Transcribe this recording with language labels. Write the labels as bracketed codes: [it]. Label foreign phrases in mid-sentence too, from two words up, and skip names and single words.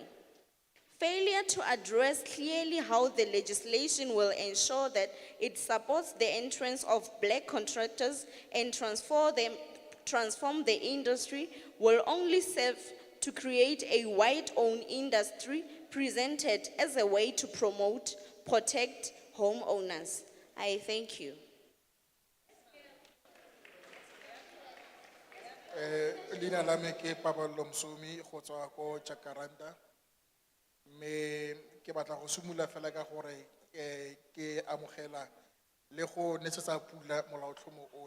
[en] Failure to address clearly how the legislation will ensure that it supports the entrance of black contractors and transform the industry will only serve to create a white-owned industry presented as a way to protect homeowners. I thank you. [tn] Leina la me ke Paballo Msomi go tswa ko Jacaranda. Me ke batla go simolola fela ka gore ke amogela le go nesetsa pula molaotlhomo ono.